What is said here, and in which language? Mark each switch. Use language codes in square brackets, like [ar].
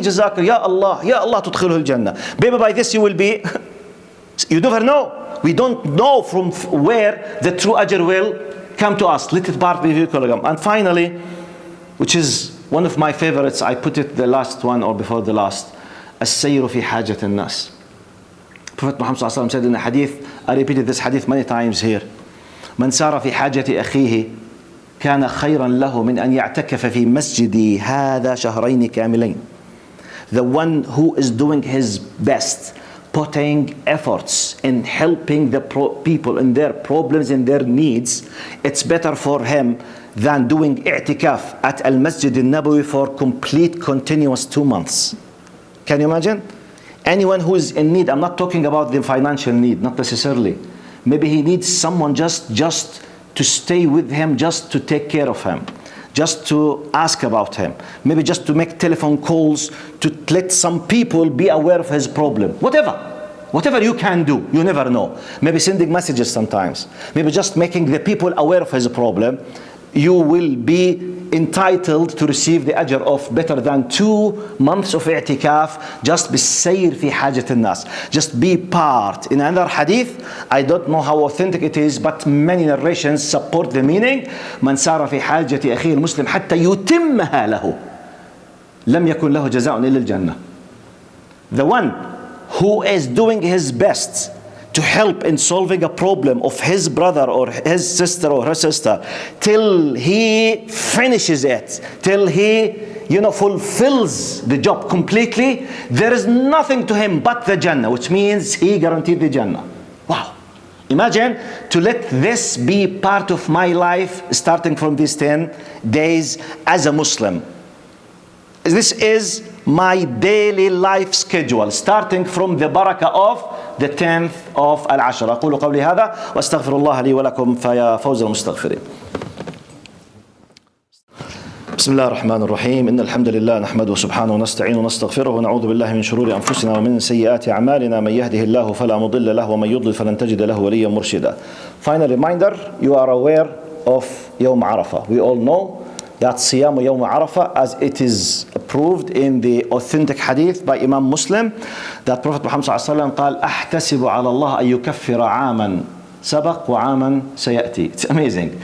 [ar] Jazakir, Ya Allah tudkhilhu al-Jannah. [en] Maybe by this you will be, you never know. We don't know from where the true ajr will come to us. Let it part be. And finally, which is one of my favorites. I put it the last one or before the last. [ar] السير في حاجة الناس. [en] Prophet Muhammad ﷺ said in a hadith, I repeated this hadith many times here, [ar] من سار في حاجة أخيه كان خيرا له من أن يعتكف في مسجدي هذا شهرين كاملين. [en] The one who is doing his best, putting efforts in helping the people in their problems, in their needs, it's better for him than doing i'tikaf at Al-Masjid Al-Nabawi for complete continuous 2 months. Can you imagine? Anyone who is in need, I'm not talking about the financial need, not necessarily. Maybe he needs someone just to stay with him, just to take care of him, just to ask about him, maybe just to make telephone calls, to let some people be aware of his problem. Whatever you can do, you never know. Maybe sending messages sometimes, maybe just making the people aware of his problem. You will be entitled to receive the ajr of better than 2 months of i'tikaf, just [ar] بالسير في حاجة الناس. [en] Just be part. In another hadith, I don't know how authentic it is, but many narrations support the meaning. [ar] من سار في حاجة أخيه المسلم حتى يتمها له لم يكن له جزاء إلا الجنة. [en] The one who is doing his best to help in solving a problem of his brother or his sister or her sister till he finishes it, till he fulfills the job completely, there is nothing to him but the Jannah, which means he guaranteed the Jannah. Wow. Imagine to let this be part of my life starting from these 10 days as a Muslim. This is my daily life schedule, starting from the barakah of the 10th of Al-Ashr. [ar] أقول قولي هذا واستغفر الله لي ولكم فيا فوز المستغفرين. بسم الله الرحمن الرحيم. إن الحمد لله نحمده سبحانه ونستعينه ونستغفره ونعوذ بالله من شرور أنفسنا ومن سيئات أعمالنا من يهده الله فلا مضل له ومن يضلل فلن تجد له وليا مرشدا. [en] Final reminder, you are aware of يوم عرفة. We all know that [ar] صيام يوم عرفة, [en] as it is proved in the authentic hadith by Imam Muslim, that Prophet Muhammad ﷺ [ar] قال أحتسب على الله أن يكفر عاما سبق وعاما سيأتي. [en] It's amazing.